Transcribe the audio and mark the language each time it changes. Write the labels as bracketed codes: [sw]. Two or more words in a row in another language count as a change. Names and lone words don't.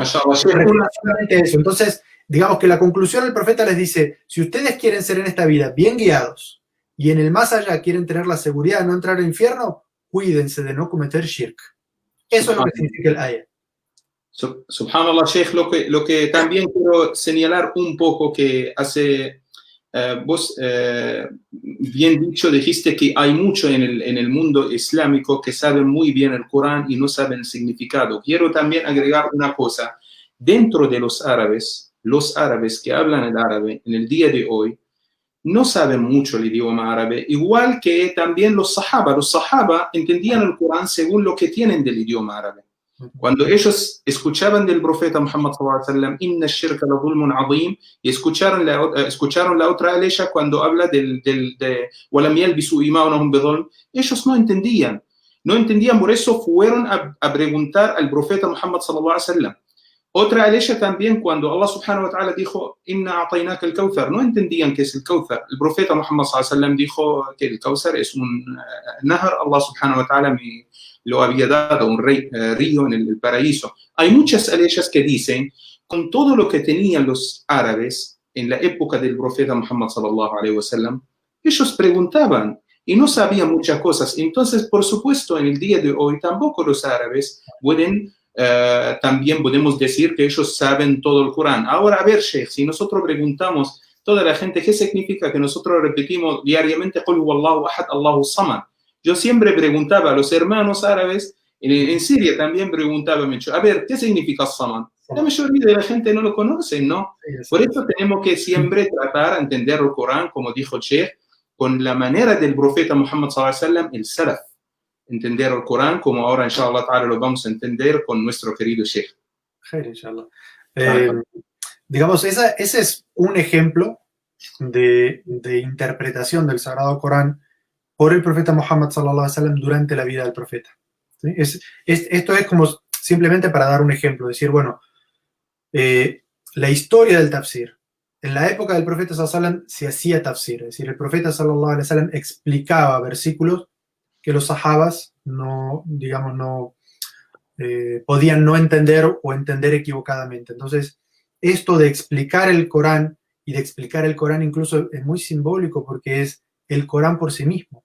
[es] Solamente eso. Entonces, digamos que la conclusión del profeta les dice, si ustedes quieren ser en esta vida bien guiados y en el más allá quieren tener la seguridad de no entrar al infierno, cuídense de no cometer shirk. Eso es lo que significa el ayah. Subhanallah, Sheikh, lo que también quiero señalar un poco, que hace vos bien dicho, dijiste que hay mucho en el mundo islámico que saben muy bien el Corán y no saben el significado. Quiero también agregar una cosa. Dentro de los árabes que hablan el árabe en el día de hoy no saben mucho el idioma árabe, igual que también los sahaba. Los sahaba entendían el Corán según lo que tienen del idioma árabe. Cuando ellos escuchaban del profeta Muhammad [ar] صلى الله عليه وسلم, إن الشرك لظلم عظيم, [es] y escucharon la otra aleya cuando habla de [ar] ولم يلبسوا إيمانهم بظلم, [es] ellos no entendían, por eso fueron a preguntar al profeta Muhammad [ar] صلى الله عليه وسلم. [es] Otra aleya también, cuando Allah [ar] سبحانه وتعالى [es] dijo, [ar] إنا أعطيناك الكوثر, [es] no entendían qué es el Kawthar. El profeta Muhammad [ar] صلى الله عليه وسلم [es] dijo que el Kawthar es un nahar, Allah [ar] سبحانه وتعالى [es] lo había dado, un río en el paraíso. Hay muchas aleyas que dicen, con todo lo que tenían los árabes en la época del profeta Muhammad [ar] صلى الله عليه وسلم, [es] ellos preguntaban y no sabían muchas cosas. Entonces, por supuesto, en el día de hoy tampoco los árabes pueden, también podemos decir que ellos saben todo el Corán. Ahora, a ver, Sheikh, si nosotros preguntamos a toda la gente qué significa que nosotros repetimos diariamente, [ar] قل هو الله أحد، الله الصمد. [es] Yo siempre preguntaba a los hermanos árabes, en Siria también preguntaba mucho, a ver, ¿qué significa Samad? La mayoría de la gente no lo conoce, ¿no? Por eso tenemos que siempre tratar de entender el Corán, como dijo el Sheikh, con la manera del profeta Muhammad [ar] صلى الله عليه وسلم, [es] el salaf. Entender el Corán, como ahora, [ar] إن شاء الله تعالى, [es] lo vamos a entender con nuestro querido Sheikh. Inshallah. Digamos, ese es un ejemplo de interpretación del Sagrado Corán por el profeta Muhammad [ar] صلى الله عليه وسلم [es] durante la vida del profeta. ¿Sí? Esto es como simplemente para dar un ejemplo, decir, bueno, la historia del tafsir. En la época del profeta [ar] صلى الله عليه وسلم [es] se hacía tafsir, es decir, el profeta [ar] صلى الله عليه وسلم [es] explicaba versículos que los sahabas no, digamos, no podían no entender o entender equivocadamente. Entonces, esto de explicar el Corán y de explicar el Corán incluso es muy simbólico porque es el Corán por sí mismo.